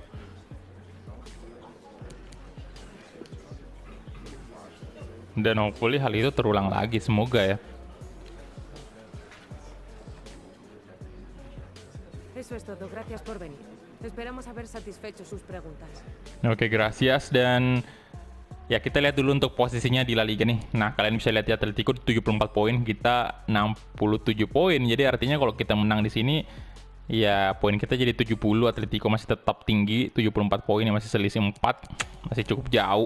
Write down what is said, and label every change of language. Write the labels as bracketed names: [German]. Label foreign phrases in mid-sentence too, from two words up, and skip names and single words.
[Indonesian] Dan hopefully hal itu terulang lagi, semoga ya. [Spanish] Eso es todo. Gracias por venir. Esperamos haber satisfecho sus preguntas. Oke, gracias. [Indonesian] Dan ya, kita lihat dulu untuk posisinya di La Liga nih. Nah, kalian bisa lihat ya, Atletico 74 poin, kita 67 poin. Jadi artinya kalau kita menang di sini, ya poin kita jadi 70. Atletico masih tetap tinggi, 74 poin, yang masih selisih 4, masih cukup jauh.